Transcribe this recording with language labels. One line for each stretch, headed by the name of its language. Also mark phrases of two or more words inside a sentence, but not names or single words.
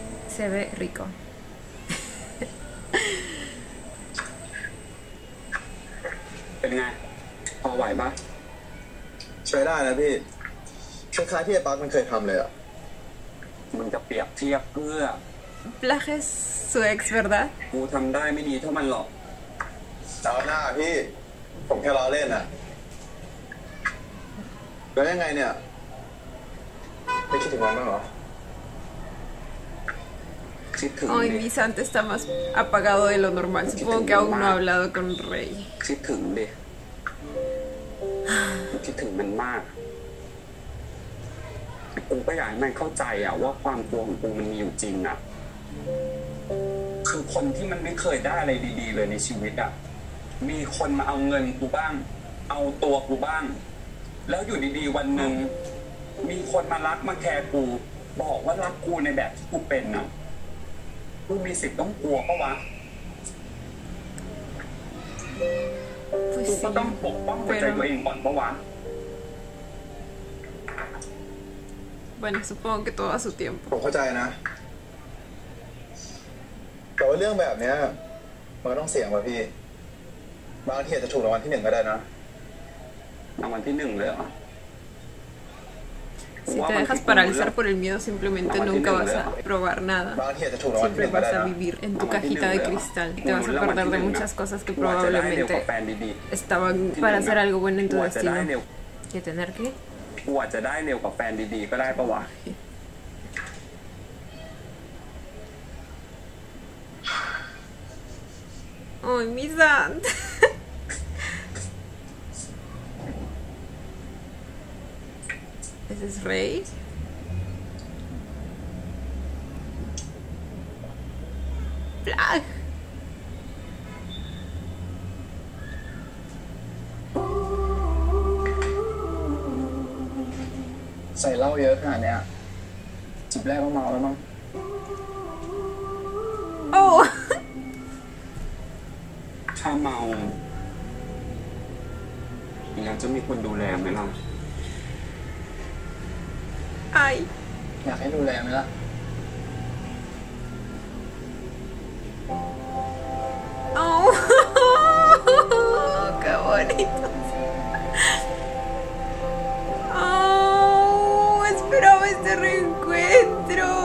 Spanish: Se ve rico.
Thai: เป็นไงพอไหวปะ ใช้ได้นะพี่คล้ายๆที่ไอ้ปั๊กมันเคยทำเลยอ่ะ มึงจะเปรียบเทียบเพื่อ
Spanish: Plage es su ex, ¿verdad?
Thai: กูทำได้ไม่ดีเท่ามันหรอก เอาหน้าพี่ผมแค่ล้อเล่นนะแล้วยังไงเนี่ยไม่คิดถึงมันบ้างเหรอ คิดถึง
Spanish: Hoy
Thai: ดิ
Spanish: mi Santa está más apagado de lo normal. Supongo que aún no ha hablado con Rey.
Thai: คิดถึงดิคิดถึงมันมากกูก็อยากให้มันเข้าใจอะว่าความกลัวของกูมันมีอยู่จริงอะคือคนที่มันไม่เคยได้อะไรดีๆเลยในชีวิตอะมีคนมาเอาเงินกูบ้าง เอาตัวกูบ้าง แล้วอยู่ดีๆวันหนึ่งมีคนมารักมาแคร์กู บอกว่ารักกูในแบบที่กูเป็นอะกูมีสิทธิ์ต้องกลัวปะวะ
Spanish: Pues
Thai: กูก็
Spanish: sí.
Thai: ต้องปกป้องหัวใจตัวเองก่อนปะวะ
Spanish: Bueno, supongo que todo a su tiempo.
Thai: ผมเข้าใจนะ แต่ว่าเรื่องแบบเนี้ยมันก็ต้องเสี่ยงว่ะพี่บางทีอาจจะถูกรางวัลที่1ก็ได้นะ รางวัลที่ 1เลยเหรอ
Spanish: Si te dejas paralizar por el miedo, simplemente nunca vas a probar nada.
Thai: บางทีอาจจะถูกรางวัลที่
Spanish: Siempre
Thai: 1ก็ได้
Spanish: vas a
Thai: นะ
Spanish: vivir en tu cajita de cristal y te vas a perder de muchas cosas que probablemente estaban para hacer algo bueno en tu destino. ¿Y tener qué?
Thai: กูอาจจะได้เร็วกว่าแฟนดีๆก็ได้ปะวะ
Spanish: Ay, mi Santa. ¿Ese es Rey? Plag.
Thai: ใส่เหล้าเยอะขนาดเนี้ยจิบแรกก็เมาแล้วมั้ง
Spanish: Oh.
Thai: ถ้าเมาแล้วจะมีคนดูแลไหมล่ะ
Spanish: Ay.
Thai: อยากให้ดูแลไหมล่ะ
Spanish: Oh. Qué bonito. Oh, esperaba este reencuentro.